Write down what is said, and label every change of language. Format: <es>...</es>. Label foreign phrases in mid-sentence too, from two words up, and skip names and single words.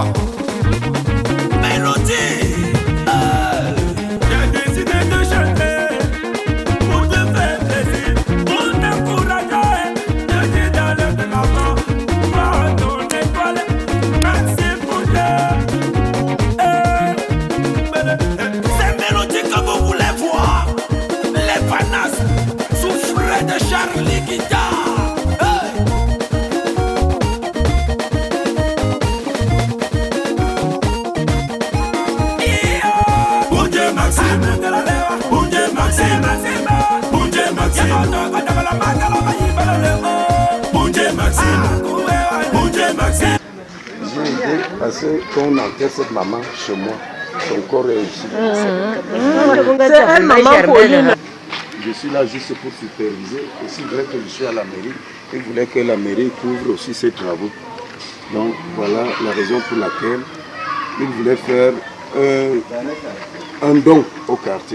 <fr>Mélodie, j'ai décidé de chanter pour te faire plaisir, pour t'encourager, je dis d'aller de l'avant, voir ton étoile, merci pour Dieu. Ces mélodies que vous voulez voir, les panas souffrent de Charlie Guitare. Boudje Maxime, Boudje Maxime, Boudje Maxime, Boudje Maxime, Boudje Maxime. J'ai aidé parce que quand on enterre cette maman chez moi, son corps est ici. C'est un maman Pauline. Je suis là juste pour superviser. Et c'est vrai que je suis à la mairie. Il voulait que la mairie couvre aussi ses travaux. Donc voilà la raison pour laquelle il voulait faire un don au quartier.</fr>